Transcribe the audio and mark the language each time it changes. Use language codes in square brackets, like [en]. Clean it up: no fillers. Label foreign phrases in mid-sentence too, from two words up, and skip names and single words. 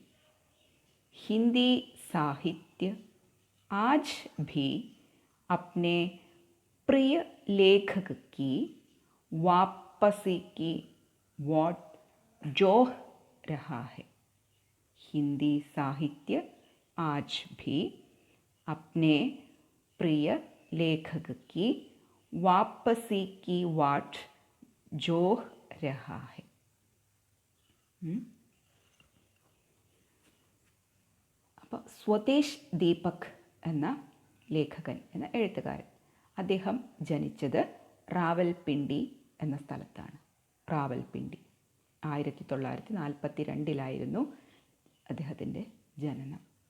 [hi] हिंदी साहित्य आज भी अपने प्रिय लेखक की वापसी की वाट जोह रहा है। हिंदी साहित्य आज भी अपने प्रिय लेखक की वापसी की वाट जोह रहा है। [ml] അപ്പോൾ സ്വദേശ് ദീപക് എന്ന ലേഖകൻ എന്ന എഴുത്തുകാരൻ, അദ്ദേഹം ജനിച്ചത് റാവൽപിണ്ടി എന്ന സ്ഥലത്താണ്. റാവൽപിണ്ടി 1942 അദ്ദേഹത്തിൻ്റെ ജനനം.